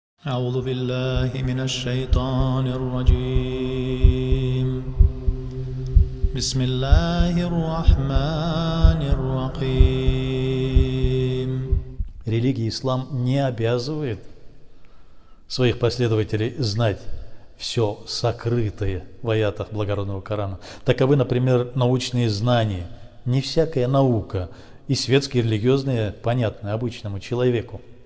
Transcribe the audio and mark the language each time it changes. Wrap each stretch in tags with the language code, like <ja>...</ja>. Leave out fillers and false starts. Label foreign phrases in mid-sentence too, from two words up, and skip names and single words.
<ar>أعوذ بالله من الشيطان الرجيم بسم الله الرحمن الرحيم.</ar> <ru>Религия ислам не обязывает своих последователей знать все сокрытое в аятах благородного Корана. Таковы, например, научные знания. Не всякая наука, и светские, и религиозные, понятны обычному человеку.</ru>